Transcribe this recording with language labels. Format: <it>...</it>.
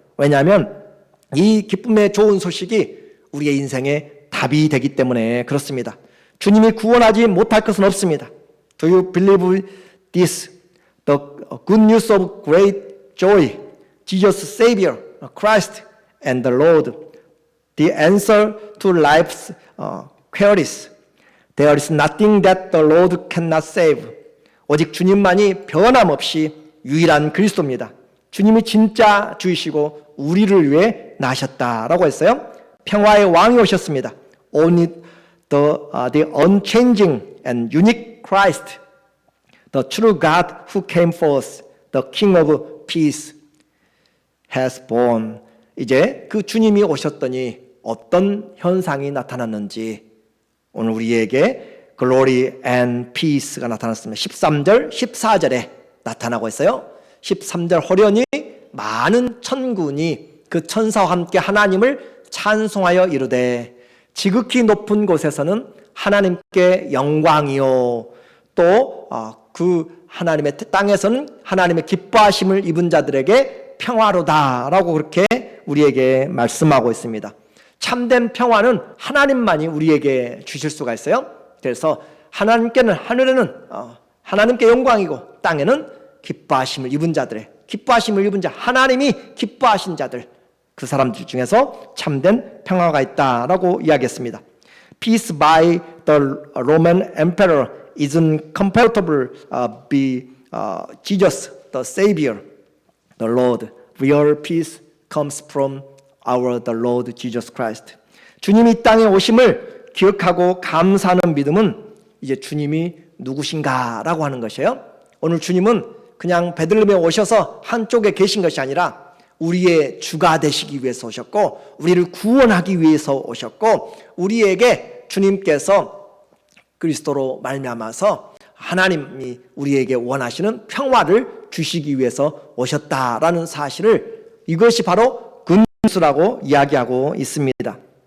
<ko>왜냐하면 이 기쁨의 좋은 소식이 우리의 인생의 답이 되기 때문에 그렇습니다. 주님이 구원하지 못할 것은 없습니다.</ko> <en>Do you believe this? The good news of great joy, Jesus Savior, Christ and the Lord, the answer to life's queries. There is nothing that the Lord cannot save.</en> <ko>오직 주님만이 변함없이 유일한 그리스도입니다. 주님이 진짜 주이시고 우리를 위해 나셨다라고 했어요. 평화의 왕이 오셨습니다.</ko> <en>Only the unchanging and unique Christ, the true God who came forth, the King of Peace, has born.</en> <ko>이제 그 주님이 오셨더니 어떤 현상이 나타났는지 오늘 우리에게</ko> <en>glory and peace</en> <ko>가 나타났습니다. 13절, 14절에 나타나고 있어요. 13절 호련히 많은 천군이 그 천사와 함께 하나님을 찬송하여 이르되 지극히 높은 곳에서는 하나님께 영광이요 또 그 하나님의 땅에서는 하나님의 기뻐하심을 입은 자들에게 평화로다라고 그렇게 우리에게 말씀하고 있습니다. 참된 평화는 하나님만이 우리에게 주실 수가 있어요. 그래서 하나님께는 하늘에는 하나님께 영광이고 땅에는 기뻐하심을 입은 자들의 기뻐하심을 입은 자 하나님이 기뻐하신 자들 그 사람들 중에서 참된 평화가 있다라고 이야기했습니다.</ko> <en>Peace by the Roman Emperor isn't comparable be Jesus the Savior, the Lord. Real peace comes from our the Lord Jesus Christ.</en> <ko>주님이 이 땅에 오심을 기억하고 감사하는 믿음은 이제 주님이 누구신가라고 하는 것이에요. 오늘 주님은 그냥 베들레헴에 오셔서 한쪽에 계신 것이 아니라 우리의 주가 되시기 위해서 오셨고 우리를 구원하기 위해서 오셨고 우리에게 주님께서 그리스도로 말미암아서 하나님이 우리에게 원하시는 평화를 주시기 위해서 오셨다라는 사실을 이것이 바로 굿뉴스라고 이야기하고 있습니다.</ko>